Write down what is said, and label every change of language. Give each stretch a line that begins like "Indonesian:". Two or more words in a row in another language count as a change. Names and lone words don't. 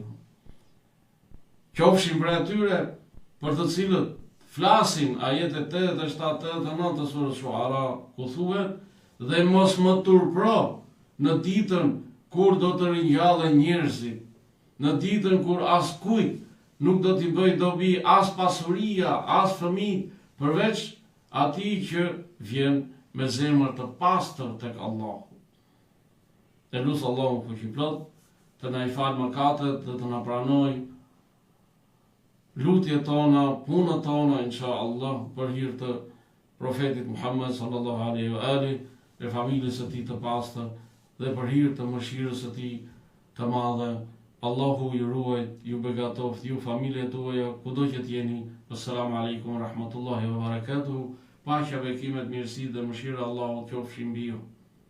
Albanian: Qofshim për atyre për të cilët flasin ajetet 87-89 të surës Shuara, ku thuhet: "Dhe mos më turpro në ditën kur do të ringjallen njerëzit, në ditën kur askujt nuk do t'i bëj dobi as pasuria, as fëmijë, përveç atij që vjen me zemër të pastër tek Allahu." E lutë Allahu fuqiplot të na i falë mëkatet dhe të na pranoj lutjet tona, punët tona,
Arabic: إن شاء الله,
Albanian: për hir të profetit Muhammed
Arabic: صلى الله عليه وآله
Albanian: dhe familjes së tij të pastër dhe për hir të mëshirës së tij të madhe. Allahu ju ruajt, ju begatoft, ju familjet tuaja, kudo që t'jeni.
Arabic: السلام عليكم ورحمة الله وبركاته.
Albanian: Paqja, bekimet, mirësi dhe mëshira Allahut qofshin mbi ju.